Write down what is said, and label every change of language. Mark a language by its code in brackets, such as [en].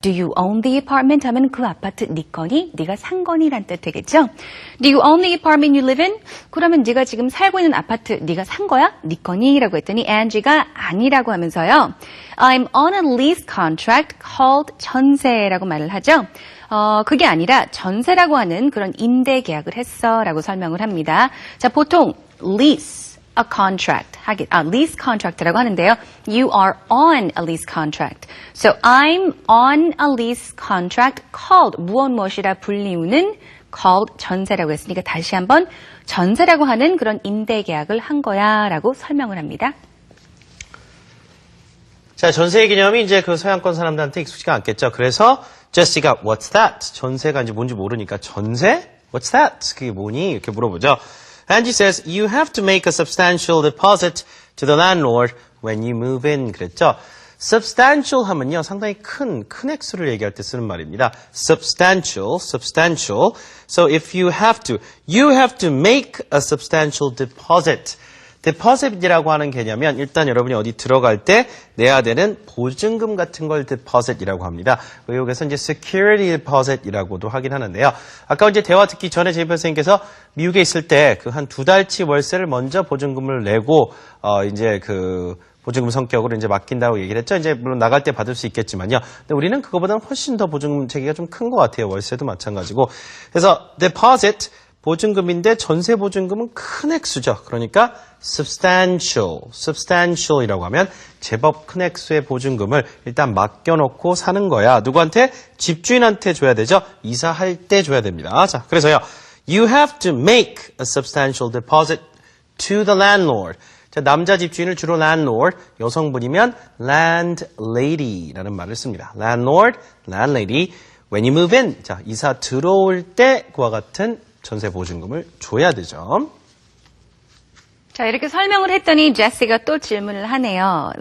[en] Do you own the apartment [ko] 하면 그 아파트 네 거니? 네가 산 거니? 란 뜻 되겠죠? [en] Do you own the apartment you live in? [ko] 그러면 네가 지금 살고 있는 아파트 네가 산 거야? 네 거니? 라고 했더니 Angie가 아니라고 하면서요. [en] I'm on a lease contract called [ko] 전세라고 말을 하죠. 그게 아니라 전세라고 하는 그런 임대 계약을 했어 라고 설명을 합니다. 자, 보통 [en] lease a contract lease contract라고 [ko] 하는데요. [en] You are on a lease contract. So I'm on a lease contract called [ko] 무엇이라 불리우는 called 전세라고 했으니까 다시 한번 전세라고 하는 그런 임대 계약을 한 거야라고 설명을 합니다. 자, 전세의 개념이 이제 그 서양권 사람들한테 익숙지가 않겠죠. 그래서 제시가 [en] What's that? [ko] 전세가 이제 뭔지 모르니까 전세? [en] What's that? [ko] 그게 뭐니? 이렇게 물어보죠. [en] Angie says, you have to make a substantial deposit to the landlord when you move in. [ko] 그랬죠. [en] substantial [ko] 하면요, 상당히 큰 액수를 얘기할 때 쓰는 말입니다. [en] substantial. So if you have to make a substantial deposit. [ko] deposit이라고 하는 개념은 일단 여러분이 어디 들어갈 때 내야 되는 보증금 같은 걸 deposit이라고 합니다. 여기서 이제 security deposit이라고도 하긴 하는데요. 아까 이제 대화 듣기 전에 제이프 선생님께서 미국에 있을 때 그 한 2달치 월세를 먼저 보증금을 내고 이제 그 보증금 성격으로 이제 맡긴다고 얘기를 했죠. 이제 물론 나갈 때 받을 수 있겠지만요. 근데 우리는 그거보다는 훨씬 더 보증금 체계가 좀 큰 것 같아요. 월세도 마찬가지고. 그래서 deposit 보증금인데 전세 보증금은 큰 액수죠. 그러니까 substantial이라고 하면 제법 큰 액수의 보증금을 일단 맡겨놓고 사는 거야. 누구한테? 집주인한테 줘야 되죠. 이사할 때 줘야 됩니다. 자, 그래서요. [en] You have to make a substantial deposit to the landlord. [ko] 자, 남자 집주인을 주로 landlord, 여성분이면 landlady라는 말을 씁니다. landlord, landlady. [en] When you move in. [ko] 자, 이사 들어올 때 그와 같은 전세 보증금을 줘야 되죠. 자, 이렇게 설명을 했더니 제시가 또 질문을 하네요.